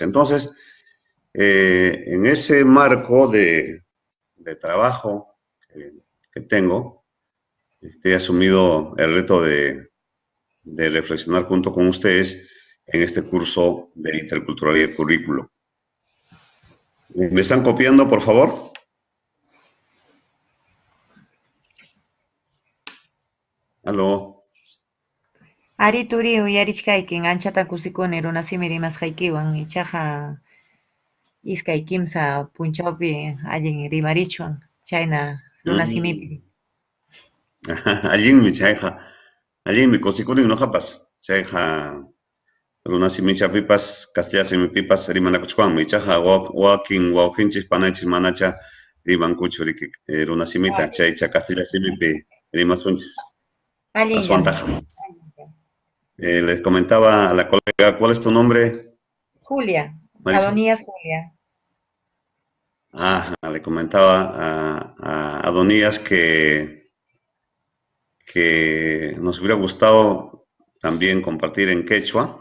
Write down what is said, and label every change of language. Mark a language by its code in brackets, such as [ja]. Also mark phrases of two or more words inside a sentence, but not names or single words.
[es] Entonces, en ese marco de trabajo que tengo, he asumido el reto de reflexionar junto con ustedes en este curso de interculturalidad y currículo. ¿Me están copiando, por favor? Aló. [qu] Ari turi uyarichkaykin anchata kusikuni runasimi rimasqaykiwan ichaqa iskay kimsa punchawpi allin rimarichwan chayna runasimipi. Mm. Allinmi chayqa, allinmi kusikurin ñuqapas. Chayqa runasimichapipas, castellano simipipas rimanakuchkanmi. Ichaqa wakin wawqinchik panaychik manacha rimankuchu runasimita. Chaycha castellano simipi rimasunchis Allinllami. aswantaqa. [es] Les comentaba a la colega, ¿cuál es tu nombre, Julia, Marisol? Adonías Julia. Le comentaba a Adonías que nos hubiera gustado también compartir en quechua.